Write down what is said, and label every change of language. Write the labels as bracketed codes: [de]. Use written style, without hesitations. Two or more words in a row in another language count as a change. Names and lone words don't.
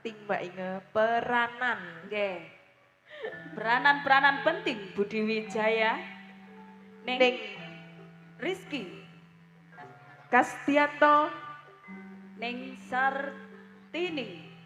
[jv] penting Mbak Inge, peranan. Nggih. Peranan-peranan penting Budi Wijaya ning Ning Rizky Kastianto, ning Sartini